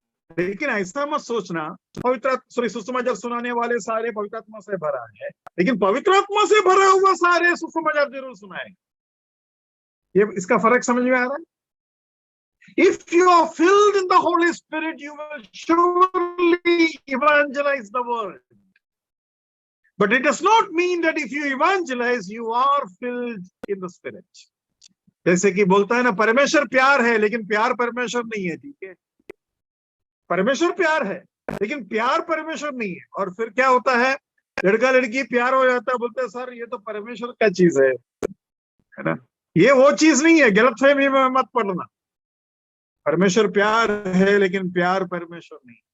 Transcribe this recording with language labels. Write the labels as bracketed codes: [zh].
[hi] लेकिन ऐसा मत सोचना सुसमाचार सुनाने वाले सारे पवित्र आत्मा से भरा है, लेकिन पवित्र आत्मा से भरा हुआ सारे सुसमाचार जरूर सुनाएगा। ये इसका फर्क समझ में आ रहा है? [en] If you are filled in the Holy Spirit, you will surely evangelize the world. But it does not mean that if you evangelize, you are filled in the Spirit. [hi] जैसे कि बोलता है ना, परमेश्वर प्यार है लेकिन प्यार परमेश्वर नहीं है। ठीक है, परमेश्वर प्यार है लेकिन प्यार परमेश्वर नहीं है। और फिर क्या होता है, लड़का लड़की प्यार हो जाता है, बोलते हैं सर ये तो परमेश्वर का चीज है ना। ये वो चीज नहीं है, गलतफहमी में मत पड़ना। परमेश्वर प्यार है लेकिन प्यार परमेश्वर नहीं।